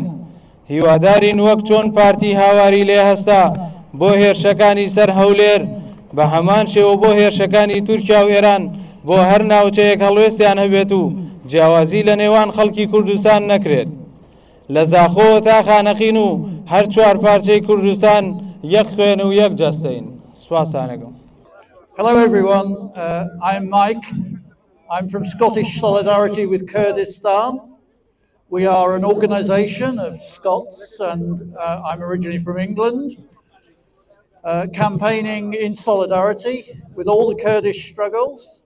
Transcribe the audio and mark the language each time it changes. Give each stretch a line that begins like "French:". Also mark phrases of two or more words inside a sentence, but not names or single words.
Central Kurdish: هیوادارین وەک چۆن پارتی هاواری لێ هەستا بۆ هێرشەکانی سەر هەولێر بە هەمان شێوە بۆ هێرشەکانی تورکیا و ئێران بۆ هەر ناوچەیەک هەڵوێستیان هەبێت و جیاوازی لە نێوان خەڵکی کوردستان نەکرێت. لە زاخۆوە تا خانەقین و هەر چوار پارچەی کوردستان یەک خوێن و یەک جەستەین. سوپاسانەکەم.
English: Hello everyone, I'm Mike. I'm from Scottish Solidarity with Kurdistan. We are an organisation of Scots and I'm originally from England, campaigning in solidarity with all the Kurdish struggles.